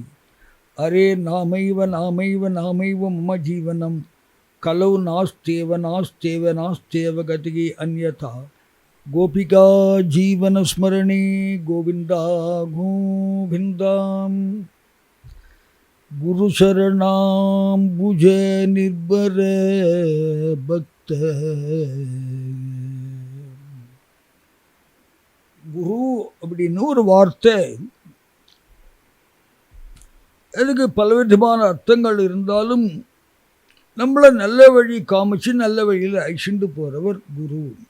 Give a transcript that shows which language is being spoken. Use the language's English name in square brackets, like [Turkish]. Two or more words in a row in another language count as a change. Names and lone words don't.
[Sanskrit] अरे नामैव नामैव नामैव मम जीवनं कलौ नास्त्येव नास्त्येव नास्त्येव गतिः अन्यथा। गोपिका जीवन स्मरणे गोविंदा गोविंदा। गुरु शरणाम्बुज निर्भर भक्त। [Tamil] குரு அப்படின்னு ஒரு வார்த்தை எனக்கு பலவிதமான அர்த்தங்கள் இருந்தாலும் நம்மளை நல்ல வழி காமிச்சு நல்ல வழியில் அழிச்சுட்டு போகிறவர் குரு.